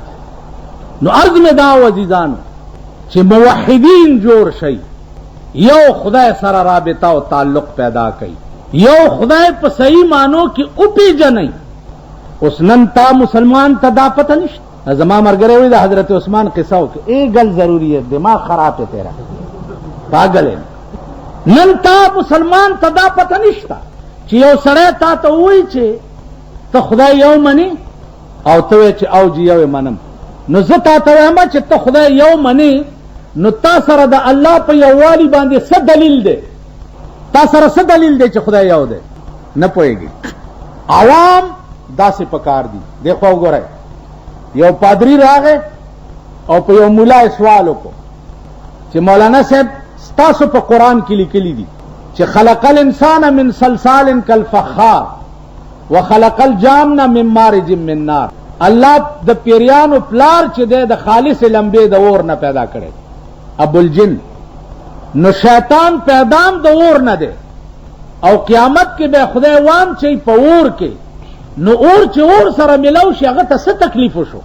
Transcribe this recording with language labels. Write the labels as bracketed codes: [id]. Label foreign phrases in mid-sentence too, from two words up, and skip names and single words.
[ps] نو عرض مې دا عزیزانو چې موحدین جوړ شي، یو خدای سره رابطه او تعلق پیدا کړي، یو خدای په صحیح معنو کې او پیژنئ. اوس نن تا مسلمان ته دا پته نشته. زما مرګره وی د حضرت عثمان قصه وکړه، ای گل [ur] ضروری ہے، دماغ خراب ہے تیرا، پاگل ہے. [ps] نن تا مسلمان ته دا پته نشته چې یو سړی تا ته وایي چې ته خدای یو منی او ته وایې چې او جی یو منم. نو زه تا ته وایم چې ته خدای یو منی، نو تا سره د الله په یووالي باندې څه دلیل دی؟ تا سره څه دلیل دی چې خدای یو دی؟ نه پوهېږي. عوام داسې پکار دي. دیکھو وګورئ، یو پادری راغی او په یو مولا سوال وکړو چې مولانا صاحب ستاسو په قرآن کې لیکلي دي چې [ar] خلق الانسان من صلصال کالفخار وخلق الجان من مارج من نار. [ps] الله د پیریانو پلار چې دی د خالص لمبې د اور نه پیدا کړي، ابوالجن. نو شیطان پیدام د اور نه دی او قیامت کې به خدای وام چې په اور کې، نو اور چې اور سره ملاو شي هغه ته څه تکلیف وشو؟